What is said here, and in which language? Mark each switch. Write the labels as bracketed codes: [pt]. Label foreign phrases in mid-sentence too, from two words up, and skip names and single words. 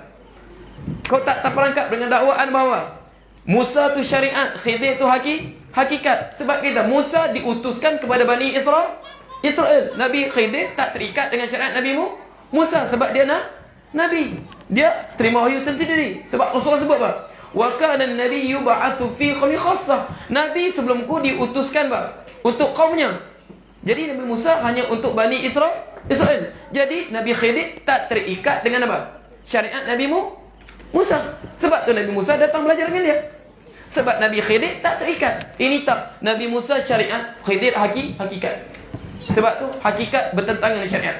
[ms] Kau tak terperangkap dengan dakwaan bahawa Musa tu syariat, Khidir tu hakikat. Sebab kita Musa diutuskan kepada Bani Israel. Nabi Khidir tak terikat dengan syariat Nabi Musa sebab dia Nabi. Dia terima wahyu tersendiri. Sebab Rasulullah sebut apa? [ar] وكان النبي يبعث في قومه خاصة. [ms] Nabi sebelumku diutuskan untuk kaumnya. Jadi Nabi Musa hanya untuk Bani Israel. Jadi Nabi Khidir tak terikat dengan apa? Syariat Nabi Musa. Sebab tu Nabi Musa datang belajar dengan dia. Sebab Nabi Khidir tak terikat. Ini tak. Nabi Musa syariat, Khidir hakikat. Sebab tu hakikat bertentangan dengan syariat.